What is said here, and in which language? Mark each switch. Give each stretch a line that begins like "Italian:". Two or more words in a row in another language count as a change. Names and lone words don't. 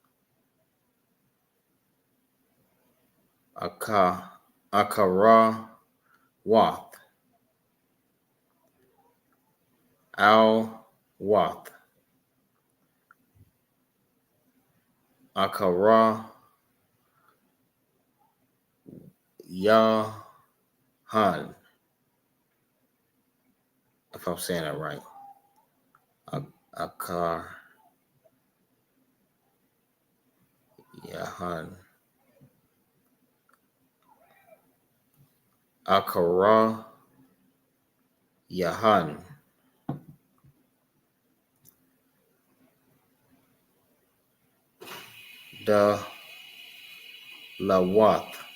English: Akara Wath. Al Wath. Akara Yahan. If I'm saying that right. Akar Yahan. Akara Yahan. Dalawath.